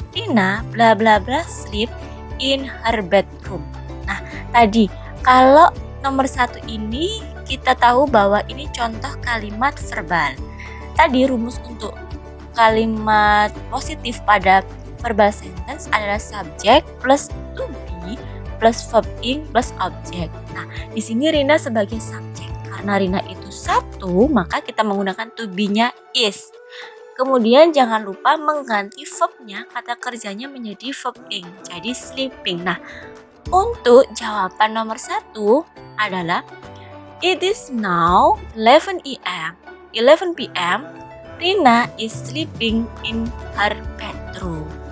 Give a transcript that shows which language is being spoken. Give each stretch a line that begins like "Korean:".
English: Rina bla bla bla sleep in her bedroom.
Indonesian: Nah, tadi kalau nomor 1 ini kita tahu bahwa ini contoh kalimat verbal. Tadi rumus untuk kalimat positif pada verbal sentence adalah
English: subject plus to be plus verb ing plus object.
Indonesian: Nah, di sini Rina sebagai subjek. Karena Rina itu satu, maka kita menggunakan to be-nya is. Kemudian jangan lupa mengganti verb-nya, kata kerjanya menjadi verb ing, jadi sleeping. Nah, untuk jawaban nomor 1 adalah
English: it is now 11 p.m. Rina is sleeping in her bedroom.